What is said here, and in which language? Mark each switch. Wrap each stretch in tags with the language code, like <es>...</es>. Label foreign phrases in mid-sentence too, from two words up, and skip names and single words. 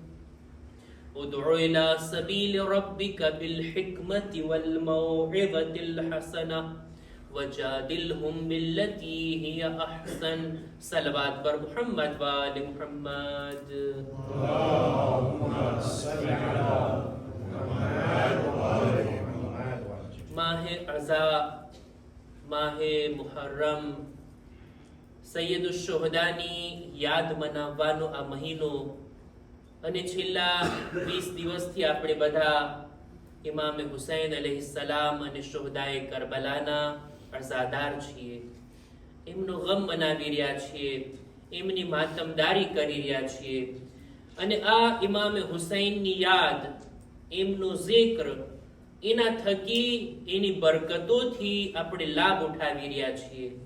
<ar>ادع إلى سبيل ربك بالحكمة والموعظة الحسنة وجادلهم بالتي هي أحسن.</ar> <fa>صلوات بر محمد وآل محمد.</fa> <ar>اللهم صل على محمد وآل محمد.</ar> <ur>ماہ عزا، ماہ محرم,</ur> <gu>સૈયદુશ્શોહદાની યાદ મનાવવાનો આ મહિનો અને છેલ્લા 20 દિવસથી આપણે બધા ઇમામે હુસૈન અલૈહિસ્સલામ અને શોહદાએ કરબલાના અઝાદાર છીએ. એમનો ગમ મનાવી રહ્યા છીએ, એમની માતમદારી કરી રહ્યા છીએ અને આ ઇમામે હુસૈનની યાદ, એમનો zikr, એના થકી એની બરકતોથી આપણે લાભ ઉઠાવી રહ્યા છીએ.</gu>